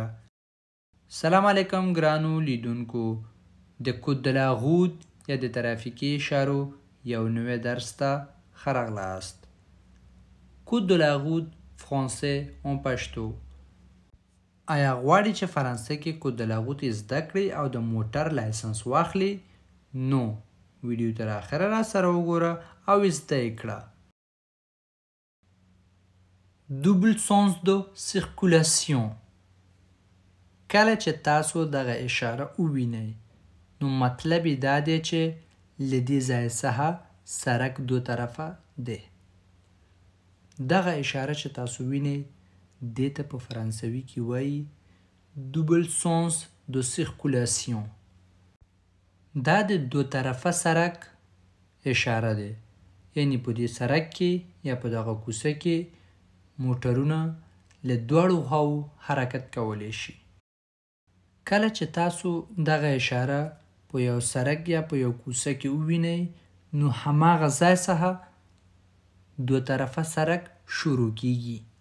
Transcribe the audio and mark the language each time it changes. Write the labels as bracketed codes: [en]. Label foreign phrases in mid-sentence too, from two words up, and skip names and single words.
[ps] سلام علیکم ګرانو لیدونکو، د [fr] code de la route [ps] یا د ترافیکي اشارو یو نوی درس ته ښه راغلاست. [fr] code de la route français en pashto. آیا غواړي چې فرانسه کې code de la route زده کړي او د موټر لایسنس واخلي؟ نو ویډیو تر اخره را سره وګوره او زده یې کړه. double sens de circulation. [ps] کله چې تاسو دغه اشاره ووینئ نو مطلب یې دا دی چې له دې ځای څخه سړک دو طرفه دی. دغه اشاره چې تاسو وینئ دې ته په فرانسوي کې وایي [fr] double sens de circulation. [ps] دا د دو طرفه سړک اشاره ده، یعنی په دې سړک کې یا په دغه کوڅه کې موټرونه له دواړو خواو حرکت کولی شي. کله چې تاسو دغه اشاره په یو سړک یا په یو کوڅه کې ووینئ نو هماغه ځای څخه دو طرفه سړک شروع کیږي.